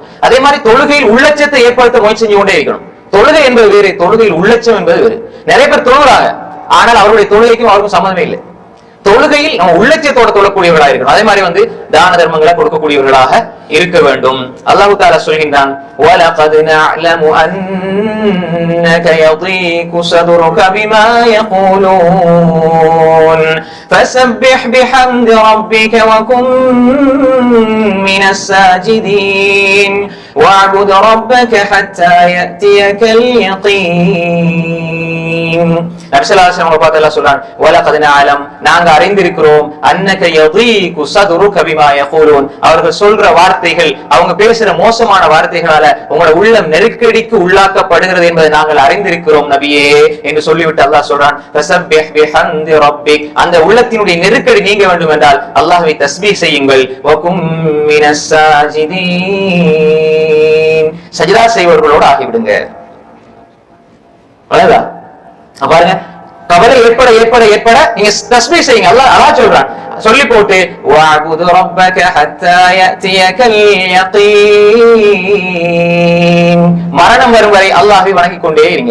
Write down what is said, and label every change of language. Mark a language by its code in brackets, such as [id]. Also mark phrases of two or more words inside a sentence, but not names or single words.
[ta] அதே மாதிரி தொழுகையில் உள்ளட்சத்தை ஏற்படுத்த முயற்சி செஞ்சு கொண்டே இருக்கணும். தொழுகை என்பது வேறு, தொழுகையில் உள்ளட்சம் என்பது வேறு. நிறைய பேர் தொழுகிறாங்க, ஆனால் அவருடைய தொழுகைக்கும் அவருக்கும் சம்மந்தமே இல்லை. தொழுகையில் நம்ம உள்ளட்சத்தோட தொழக்கூடியவர்களாக இருக்கணும். அதே மாதிரி தான தர்மங்களை கொடுக்கக்கூடியவர்களாக இருக்க வேண்டும். அல்லாஹ் தஆலா சொல்கின்றான், [ar] وَلَقَدْ نَعْلَمُ أَنَّكَ يَضِيقُ صَدْرُكَ بِمَا يَقُولُونَ فَسَبِّحْ بِحَمْدِ رَبِّكَ وَكُن مِّنَ السَّاجِدِينَ وَاعْبُدْ رَبَّكَ حَتَّى يَأْتِيَكَ الْيَقِينُ. [ta] நபி [ar] صلى الله عليه وسلم [ta] பார்த்து அல்லாஹ் சொல்றான், [ar] وَلَقَدْ نَعْلَمُ [ta] நாங்க அறிந்திருக்கிறோம், [ar] أَنَّكَ يَضِيقُ صَدْرُكَ بِمَا يَقُولُونَ [ta] அவர்கள் சொல்ற வார்த்தைகள், அவங்க பேசுற மோசமான வார்த்தைகளால உங்களோட உள்ளம் நெருக்கடிக்கு உள்ளாக்கப்படுகிறது என்பதை நாங்கள் அறிந்திருக்கிறோம் நபியே என்று சொல்லிவிட்டு அல்லாஹ் சொல்றான், [ar] فَسَبِّحْ بِحَمْدِ رَبِّكَ [ta] அந்த உள்ளத்தினுடைய நெருக்கடி நீங்க வேண்டும் என்றால் அல்லாஹ்வை தஸ்பீஹ் செய்யுங்கள். [ar] وَكُن مِّنَ السَّاجِدِينَ [ta] சஜ்தா செய்வர்களோடு ஆகிவிடுங்க. அவ்வளவுதான். பாருங்க, கவலை ஏற்பட ஏற்பட ஏற்பட நீங்க தஸ்பீஹ் செய்யுங்க. அல்லாஹ் சொல்றான், சொல்லி போட்டு [ar] واعبد ربك حتى يأتيك اليقين [ta] மரணம் வரும் வரை அல்லாஹ்வை வணங்கிக் கொண்டே இருங்க.